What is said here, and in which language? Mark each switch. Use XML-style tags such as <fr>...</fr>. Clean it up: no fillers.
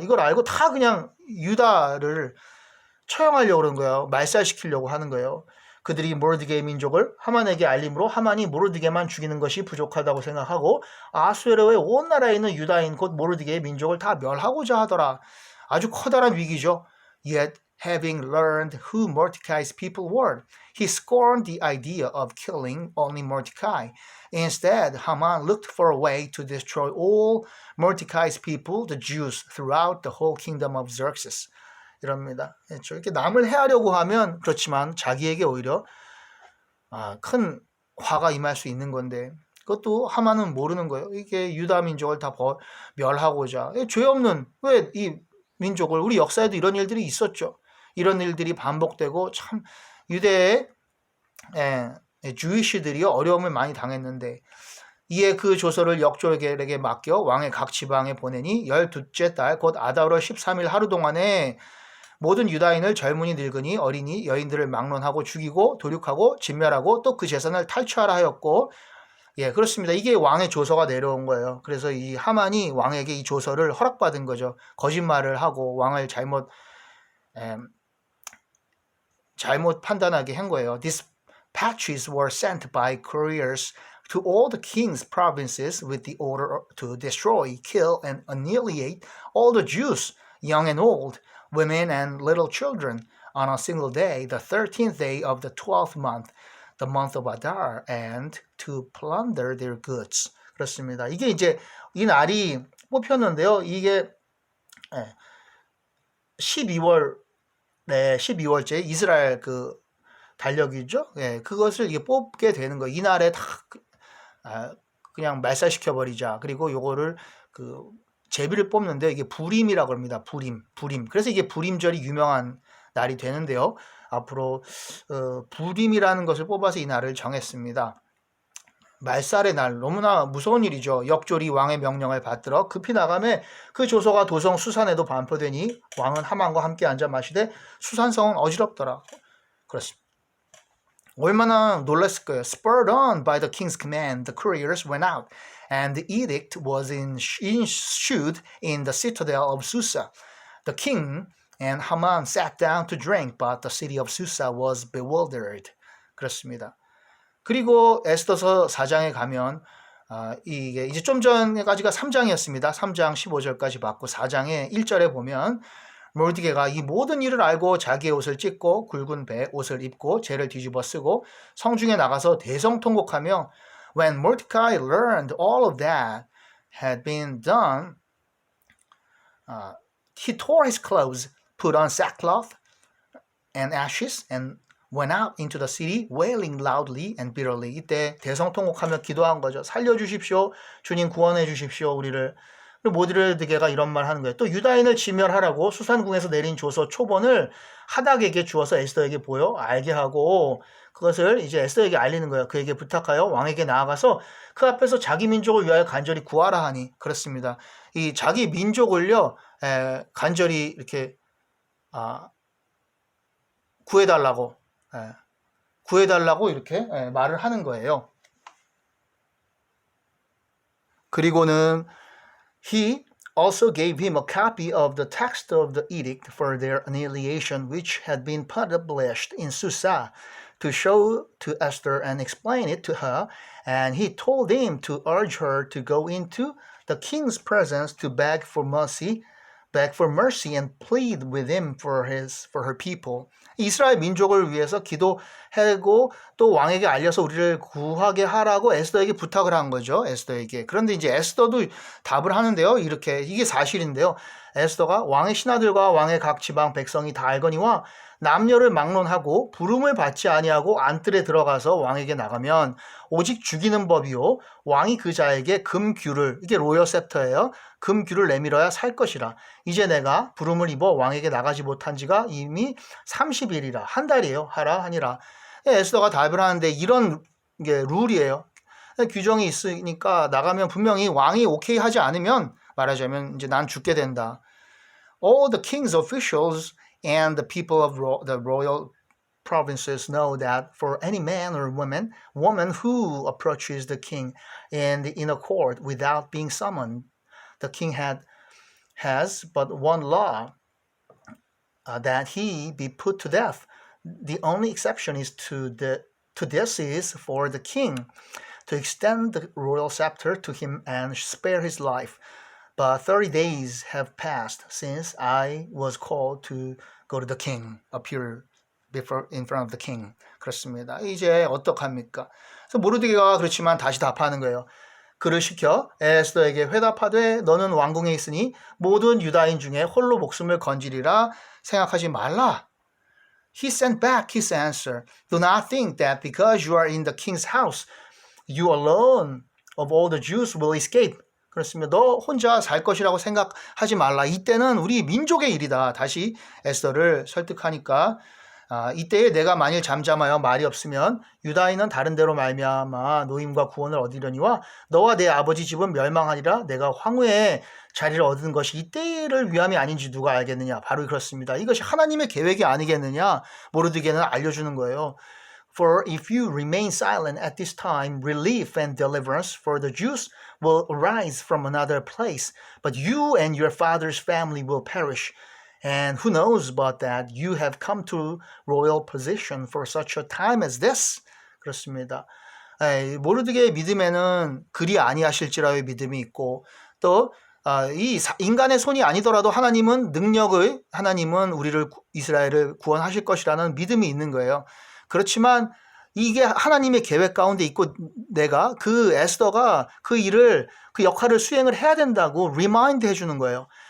<ko>이걸 알고 다 그냥 유다를 처형하려고 그런 거예요. 말살시키려고 하는 거예요. 그들이 모르드게의 민족을 하만에게 알림으로 하만이 모르드게만 죽이는 것이 부족하다고 생각하고 아수에로의 온 나라에 있는 유다인 곧 모르드게의 민족을 다 멸하고자 하더라. 아주 커다란 위기죠.</ko> <en>Yet having learned who Mordecai's people were, he scorned the idea of killing only Mordecai. Instead, Haman looked for a way to destroy all Mordecai's people, the Jews, throughout the whole kingdom of Xerxes.</en> <ko>이럽니다. 그렇죠. 이렇게 남을 해하려고 하면 그렇지만 자기에게 오히려 큰 화가 임할 수 있는 건데 그것도 하만은 모르는 거예요. 이게 유다 민족을 다 멸하고자 죄 없는 왜 이 민족을 우리 역사에도 이런 일들이 있었죠. 이런 일들이 반복되고 참 유대의 주이시들이 어려움을 많이 당했는데 이에 그 조서를 역졸에게 맡겨 왕의 각 지방에 보내니 12째 달 곧 아다월 13일 하루 동안에 모든 유다인을 젊은이 늙은이 어린이 여인들을 막론하고 죽이고 도륙하고 진멸하고 또 그 재산을 탈취하라 하였고 그렇습니다. 이게 왕의 조서가 내려온 거예요. 그래서 이 하만이 왕에게 이 조서를 허락받은 거죠. 거짓말을 하고 왕을 잘못 판단하게 한 거예요.</ko> <en>These patches were sent by couriers to all the king's provinces with the order to destroy, kill, and annihilate all the Jews, young and old, women and little children, on a single day, the 13th day of the 12th month, the month of Adar, and to plunder their goods.</en> <ko>그렇습니다. 이게 이제 이 날이 뽑혔는데요. 이게 12월째 이스라엘 그 달력이죠. 그것을 이게 뽑게 되는 거예요. 이 날에 다 그냥 말살시켜 버리자. 그리고 요거를 그 제비를 뽑는데 이게 부림이라고 합니다. 부림. 그래서 이게 부림절이 유명한 날이 되는데요. 앞으로 부림이라는 것을 뽑아서 이 날을 정했습니다. 말살의 날, 너무나 무서운 일이죠. 역졸이 왕의 명령을 받들어 급히 나가매 그 조서가 도성 수산에도 반포되니 왕은 하만과 함께 앉아 마시되 수산성은 어지럽더라. 그렇습니다. 얼마나 놀랐을 거예요.</ko> <en>Spurred on by the king's command, the couriers went out and the edict was issued in the citadel of Susa. The king and Haman sat down to drink, but the city of Susa was bewildered.</en> <ko>그렇습니다. 그리고 에스더서 4장에 가면 이게 이제 좀 전까지가 3장이었습니다. 3장 15절까지 봤고 4장의 1절에 보면 모르드게가 이 모든 일을 알고 자기의 옷을 찢고 굵은 배 옷을 입고 재를 뒤집어 쓰고 성중에 나가서 대성통곡하며</ko> <en>When Mordecai learned all of that had been done, he tore his clothes, put on sackcloth and ashes, and went out into the city wailing loudly and bitterly.</en> <ko>이때 대성통곡하며 기도한 거죠. 살려주십시오. 주님 구원해 주십시오. 우리를. 모드르드게가 이런 말 하는 거예요. 또 유다인을 진멸하라고 수산궁에서 내린 조서 초본을 하닥에게 주어서 에스더에게 보여 알게 하고 그것을 이제 에스더에게 알리는 거예요. 그에게 부탁하여 왕에게 나아가서 그 앞에서 자기 민족을 위하여 간절히 구하라 하니 그렇습니다. 이 자기 민족을요 간절히 이렇게 구해달라고 이렇게 말을 하는 거예요. 그리고는</ko> <en>He also gave him a copy of the text of the edict for their annihilation, which had been published in Susa, to show to Esther and explain it to her. And he told him to urge her to go into the king's presence to beg for mercy and plead with him for her people.</en> <ko>이스라엘 민족을 위해서 기도하고 또 왕에게 알려서 우리를 구하게 하라고 에스더에게 부탁을 한 거죠. 에스더에게. 그런데 이제 에스더도 답을 하는데요. 이게 사실인데요. 에스더가 왕의 신하들과 왕의 각 지방 백성이 다 알거니와 남녀를 막론하고 부름을 받지 아니하고 안뜰에 들어가서 왕에게 나가면 오직 죽이는 법이요 왕이 그 자에게 금규를 이게 로열 셉터예요. 금규를 내밀어야 살 것이라. 이제 내가 부름을 입어 왕에게 나가지 못한 지가 이미 30일이라 한 달이에요. 하라 하니라. 에스더가 답을 하는데 이런 게 룰이에요. 규정이 있으니까 나가면 분명히 왕이 오케이 하지 않으면 말하자면 이제 난 죽게 된다.</ko> <en>All the king's officials and the people of the royal provinces know that for any man or woman who approaches the king in a court without being summoned, the king has but one law, that he be put to death. The only exception is to this is for the king to extend the royal scepter to him and spare his life. But 30 days have passed since I was called to go to the king, appear in front of the king.</en> <ko>그렇습니다. 이제 어떡합니까? 그래서 모르드게가 그렇지만 다시 답하는 거예요. 그를 시켜 에스더에게 회답하되 너는 왕궁에 있으니 모든 유다인 중에 홀로 목숨을 건지리라 생각하지 말라.</ko> <en>He sent back his answer. Do not think that because you are in the king's house, you alone of all the Jews will escape.</en> <ko>그렇습니다. 너 혼자 살 것이라고 생각하지 말라. 이때는 우리 민족의 일이다. 다시 에스더를 설득하니까 이때에 내가 만일 잠잠하여 말이 없으면 유다인은 다른 데로 말미암아 노임과 구원을 얻으려니와 너와 내 아버지 집은 멸망하리라. 내가 황후의 자리를 얻은 것이 이때를 위함이 아닌지 누가 알겠느냐. 바로 그렇습니다. 이것이 하나님의 계획이 아니겠느냐. 모르드게는 알려주는 거예요.</ko> <en>For if you remain silent at this time, relief and deliverance for the Jews will arise from another place, but you and your father's family will perish. And who knows but that you have come to royal position for such a time as this?</en> <ko>그렇습니다. 모르드게의 믿음에는 그리 아니하실지라의 믿음이 있고 또 이 인간의 손이 아니더라도 하나님은 우리를 이스라엘을 구원하실 것이라는 믿음이 있는 거예요. 그렇지만 이게 하나님의 계획 가운데 있고 내가 에스더가 그 역할을 수행을 해야 된다고 리마인드 해주는 거예요.</ko>